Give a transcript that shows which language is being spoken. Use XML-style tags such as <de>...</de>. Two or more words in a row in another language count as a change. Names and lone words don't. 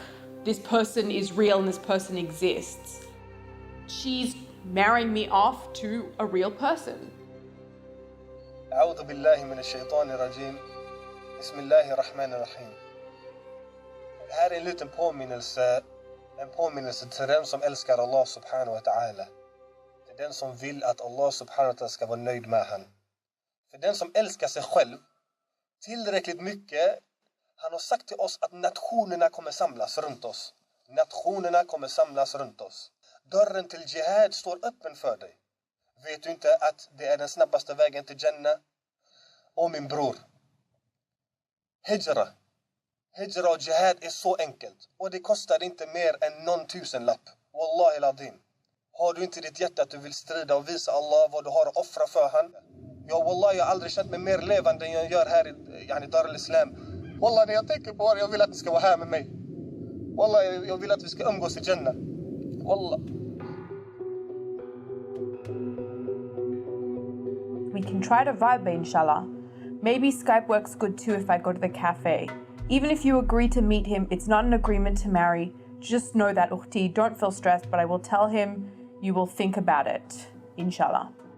<en>This person is real and this person exists. She's marrying me off to a real person.</en> <ar>أعوذ بالله من الشيطان الرجيم. بسم الله الرحمن الرحيم.</ar> <sv>Här är en liten påminnelse till den som älskar</sv> <ar>الله سبحانه وتعالى.</ar> <sv>Till den som vill att</sv> <ar>الله سبحانه وتعالى</ar> <sv>ska vara nöjd med han. För den som älskar sig själv tillräckligt mycket, han har sagt till oss att nationerna kommer samlas runt oss. Nationerna kommer samlas runt oss. Dörren till jihad står öppen för dig. Vet du inte att det är den snabbaste vägen till Jannah? Och min bror, Hijra och jihad är så enkelt. Och det kostar inte mer än någon tusenlapp.</sv> <ar>والله العظيم.</ar> <sv>Har du inte i ditt hjärta att du vill strida och visa Allah vad du har att offra för han? Ja, wallah, jag har aldrig känt mig mer levande än jag gör här i</sv> <ar>دار الإسلام.</ar> <sv>Wallah, när jag tänker på det, jag vill att ni ska vara här med mig. Wallah, jag vill att vi ska umgås i Jannah. Wallah.</sv> <en>We can try to vibe, inshallah. Maybe Skype works good too if I go to the cafe. Even if you agree to meet him, it's not an agreement to marry. Just know that, Ukhti, don't feel stressed, but I will tell him you will think about it, inshallah.</en>